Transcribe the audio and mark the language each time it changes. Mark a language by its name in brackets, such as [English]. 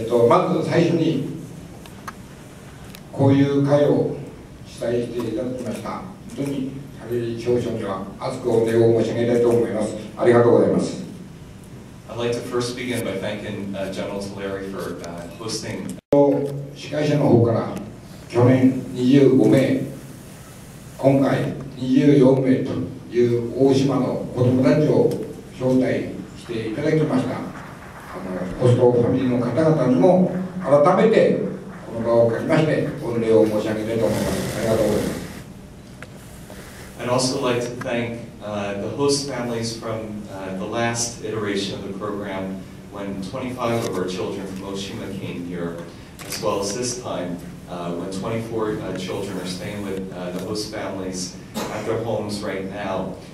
[Japanese] まず最初にこういう会を主催していただきました本当にタレリ少将には厚くお礼を申し上げたいと思います。ありがとうございます。 [English] I'd like to first begin by thanking General Tulare for hosting. [Japanese] 司会者の方から去年25名、今回24名という大島の子どもたちを招待していただきました。ホストファミリーの方々にも改めてこの場を借りまして御礼を申し上げたいと思います。ありがとうございます。 [English] I'd also like to thank the host families from the last iteration of the program when 25 of our children from Oshima came here, as well as this time when 24 children are staying with the host families at their homes right now.